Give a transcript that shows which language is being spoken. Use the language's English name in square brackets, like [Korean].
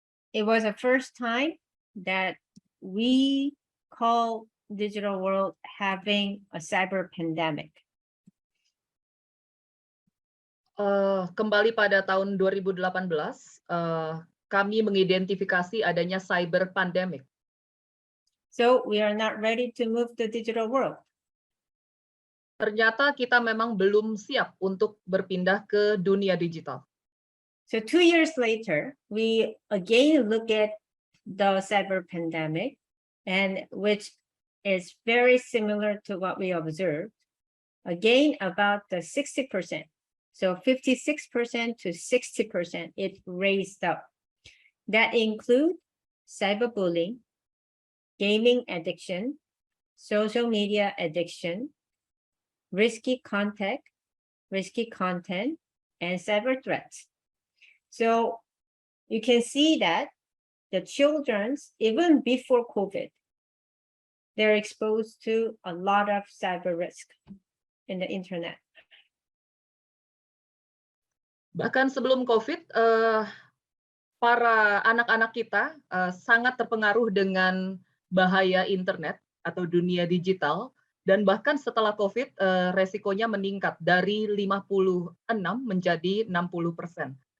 [English] It was the first time that we call digital world having a cyber pandemic. [Indonesian] Kembali pada tahun 2018, kami mengidentifikasi adanya cyber pandemic. [English] So we are not ready to move the digital world. [Indonesian] Ternyata kita memang belum siap untuk berpindah ke dunia digital. [English] So 2 years later, we again look at the cyber pandemic, and which is very similar to what we observed. Again, about the 60%. So 56% to 60%, it raised up. That include cyberbullying, gaming addiction, social media addiction, risky content, and cyber threats. So you can see that the children's, even before COVID, they're exposed to a lot of cyber risk in the internet. [Indonesian] Bahkan sebelum COVID, para anak-anak kita sangat terpengaruh dengan bahaya internet atau dunia digital. Dan bahkan setelah COVID, resikonya meningkat dari 56 menjadi 60%.